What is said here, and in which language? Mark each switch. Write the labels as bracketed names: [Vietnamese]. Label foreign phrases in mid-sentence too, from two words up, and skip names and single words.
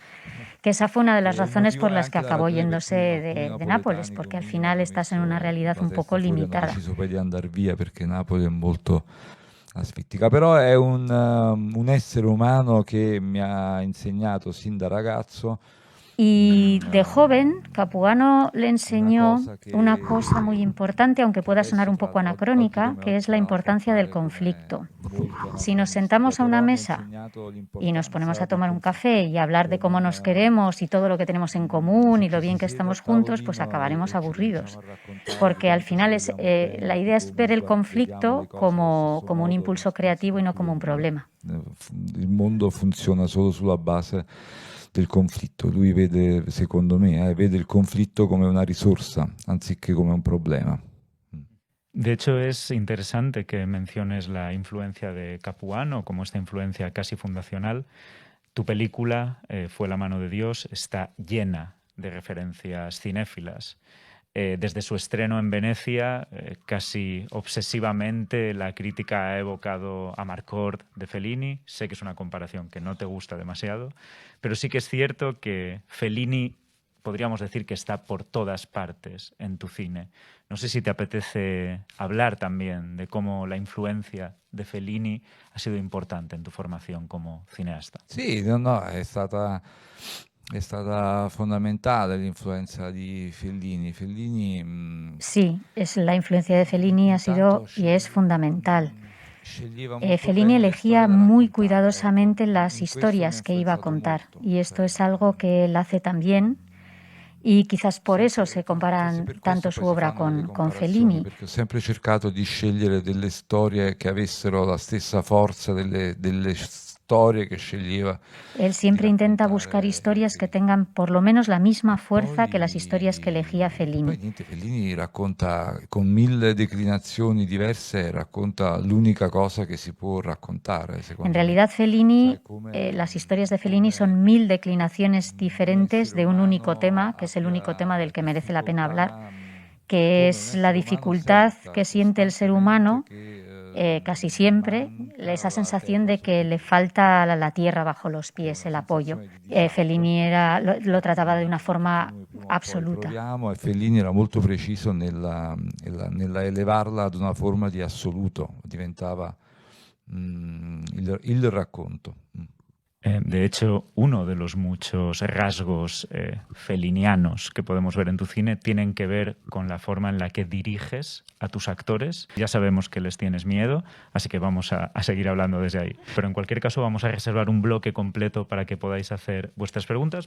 [Spanish] Que esa fue una de las razones por las que acabó yéndose de Nápoles, porque al final estás en una realidad un poco limitada. [Italian] Di andare via perché Napoli è molto asfittica, però è un essere umano che mi ha insegnato sin da ragazzo. [Spanish] Y de joven, Capuano le enseñó una cosa muy importante, aunque pueda sonar un poco anacrónica, que es la importancia del conflicto. Si nos sentamos a una mesa y nos ponemos a tomar un café y a hablar de cómo nos queremos y todo lo que tenemos en común y lo bien que estamos juntos, pues acabaremos aburridos. Porque al final la idea es ver el conflicto como un impulso creativo y no como un problema. [Italian] Il mondo funziona solo sulla base del conflitto. Lui vede, secondo me, vede il conflitto come una risorsa, anziché come un problema. [Spanish] De hecho, es interesante que menciones la influencia de Capuano como esta influencia casi fundacional. Tu película, Fue la mano de Dios, está llena de referencias cinéfilas. Desde su estreno en Venecia, casi obsesivamente, la crítica ha evocado a Amarcord de Fellini. Sé que es una comparación que no te gusta demasiado, pero sí que es cierto que Fellini, podríamos decir que está por todas partes en tu cine. No sé si te apetece hablar también de cómo la influencia de Fellini ha sido importante en tu formación como cineasta. [Italian] Sì, no, è stata fondamentale l'influenza di Fellini. [Spanish] Sí, la influencia de Fellini ha sido y es fundamental. Fellini elegía muy cuidadosamente las historias que iba a contar y esto es algo que él hace también. Y quizás por eso se comparan tanto su obra con Fellini. [Italian] Perché ho sempre cercato di scegliere delle storie che avessero la stessa forza delle storie che sceglieva. [Spanish] Él siempre intenta buscar historias que tengan por lo menos la misma fuerza que las historias que elegía Fellini. [Italian] Fellini racconta con 1000 declinazioni diverse, racconta l'unica cosa che si può raccontare. [Spanish] En realidad Fellini, las historias de Fellini son 1000 declinaciones diferentes de un único tema, que es el único tema del que merece la pena hablar, que es la dificultad que siente el ser humano casi siempre esa sensación de que le falta la tierra bajo los pies, el apoyo. Fellini lo trataba de una forma absoluta. [Italian] Fellini era molto preciso nella elevarla ad una forma di assoluto, diventava il racconto. [Spanish] De hecho, uno de los muchos rasgos fellinianos que podemos ver en tu cine tienen que ver con la forma en la que diriges a tus actores. Ya sabemos que les tienes miedo, así que vamos a seguir hablando desde ahí. Pero en cualquier caso vamos a reservar un bloque completo para que podáis hacer vuestras preguntas.